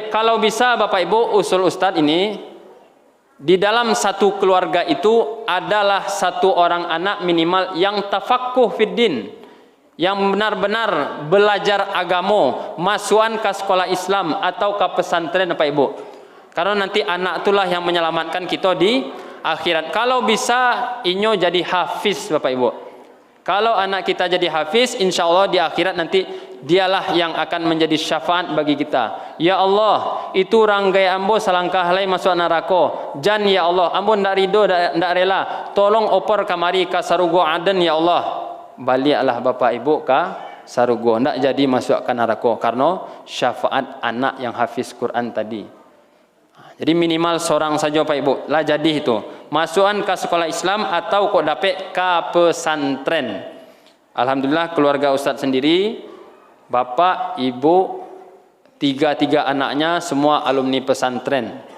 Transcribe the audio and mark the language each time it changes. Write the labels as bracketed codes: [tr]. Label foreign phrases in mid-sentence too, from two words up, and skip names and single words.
[id] Kalau bisa Bapak Ibu, usul Ustadz ini, di dalam satu keluarga itu adalah satu orang anak minimal yang [ar] تفقه في الدين, [id] yang benar-benar belajar agama, masukan ke sekolah Islam atau ke pesantren Bapak Ibu. Karena nanti anak itulah yang menyelamatkan kita di akhirat. Kalau bisa inyo jadi hafiz Bapak Ibu. Kalau anak kita jadi hafiz, [ar] إن شاء الله [id] di akhirat nanti dialah yang akan menjadi syafaat bagi kita. [ar] يا الله, [min] itu ranggai ambo selangkah lai masuk neraka. Jan [ar] يا الله, [min] ambo ndak ridho, ndak rela. Tolong opor kamari ka sarugo aden [ar] يا الله. [id] Baliklah Bapak Ibu ka sarugo, ndak jadi masuk ke neraka karena syafaat anak yang hafiz Quran tadi. Jadi minimal seorang saja Pak Ibu lah jadi itu. Masukan ke sekolah Islam atau kok dapat ke pesantren. Alhamdulillah keluarga Ustadz sendiri, bapak, ibu, tiga anaknya semua alumni pesantren.